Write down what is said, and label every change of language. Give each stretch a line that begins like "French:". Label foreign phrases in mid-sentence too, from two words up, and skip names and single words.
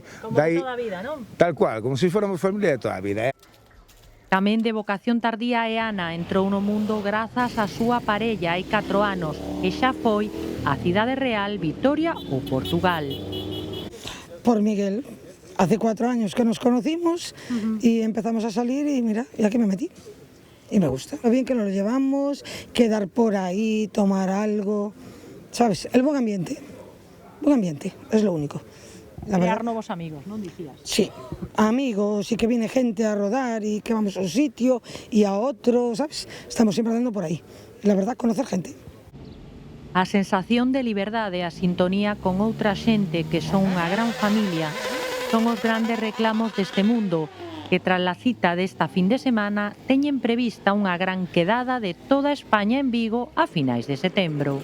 Galician: Como de toda a vida, non? Tal cual, como se fóramos familia de toda a vida. Tamén de vocación tardía é Ana, entrou no mundo grazas á súa parella hai 4 anos e xa foi a Cidade Real, Vitoria ou Portugal.
Spanish: Por Miguel. hace 4 años que nos conocimos y empezamos a salir y mira, y aquí me metí. Y me gusta. Lo bien que nos lo llevamos, quedar por ahí, tomar algo, ¿sabes? El buen ambiente. Buen ambiente, es lo único.
Galician: Crear novos amigos, non dicías?
Spanish: Sí, amigos y que viene gente a rodar y que vamos a un sitio y a otro, ¿sabes? Estamos siempre andando por ahí. Y la verdad, conocer gente.
Galician: A sensación de liberdade e a sintonía con outra xente que son unha gran familia son os grandes reclamos deste mundo que
Spanish: tras la cita
Galician: desta fin de semana teñen prevista unha gran quedada de toda España en Vigo a finais de setembro.